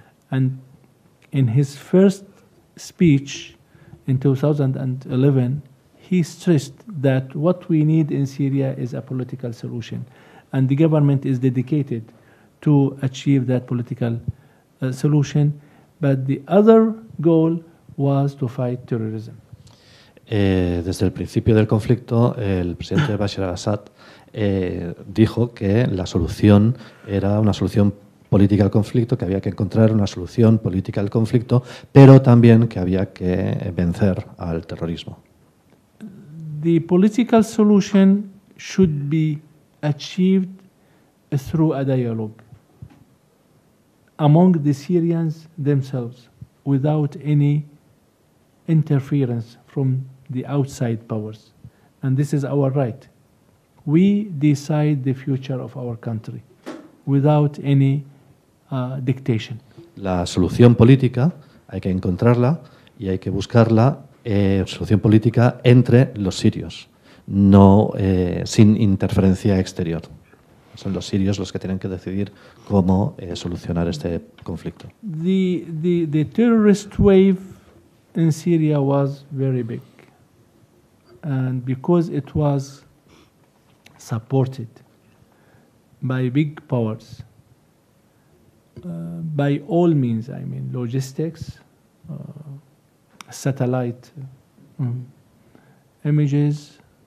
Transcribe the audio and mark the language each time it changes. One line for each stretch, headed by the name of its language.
English: And in his first speech in 2011, he stressed that what we need in Syria is a political solution. And the government is dedicated to achieve that political solution. But the other goal was to fight terrorism.
Spanish: Desde el principio del conflicto, el presidente Bashar al-Assad dijo que la solución era una solución política al conflicto, que había que encontrar una solución política al conflicto, pero también que había que vencer al terrorismo.
English: The political solution should be achieved through a dialogue among the Syrians themselves without any interference from the outside powers. And this is our right. We decide the future of our country without any dictation.
Spanish: La solución política hay que encontrarla y hay que buscarla, solución política entre los sirios, no sin interferencia exterior. Son los sirios los que tienen que decidir cómo solucionar este conflicto.
English: The terrorist wave in Syria was very big, and because it was supported by big powers, by all means, I mean logistics, satellite images,